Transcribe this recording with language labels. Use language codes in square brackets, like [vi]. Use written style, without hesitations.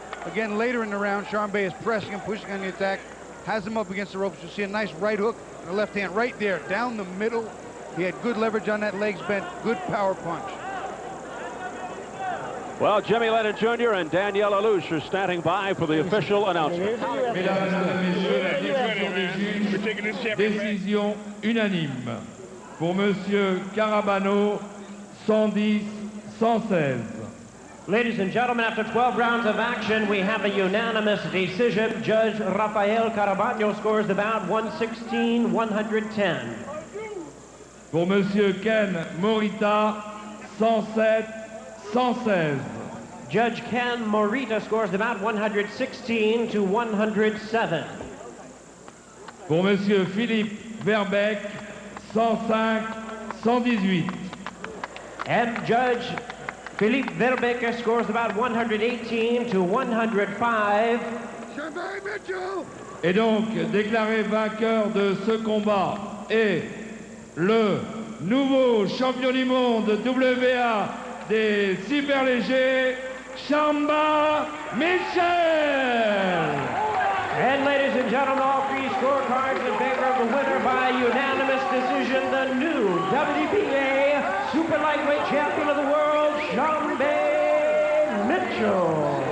[en] Again, later in the round, Sharmba is pressing and pushing on the attack, has him up against the ropes. You'll see a nice right hook and a left hand right there, down the middle. He had good leverage on that legs bent, good power punch. Well, Jimmy Lennon Jr. and Danielle Alouche are standing by for the official announcement. [fr] Mesdames et messieurs, la décision des juges, décision unanime pour Monsieur Carabano, 110-116. [en] Ladies and gentlemen, after 12 rounds of action, we have a unanimous decision. Judge Rafael Carabano scores the bout 116-110. [fr] Pour Monsieur Ken Morita, 107-116. [en] Judge Ken Morita scores the bout 116-107. [fr] Pour Monsieur Philippe Verbeek, 105-118. [en] And Judge Philippe Verbeek scores the bout 118-105. [fr] Et donc, déclaré vainqueur de ce combat est le nouveau champion du monde WBA des superlégers, Sharmba Mitchell. [en] And ladies and gentlemen, all 3 scorecards in favor of the winner by unanimous decision, the new WBA Super Lightweight Champion of the World, Sharmba Mitchell.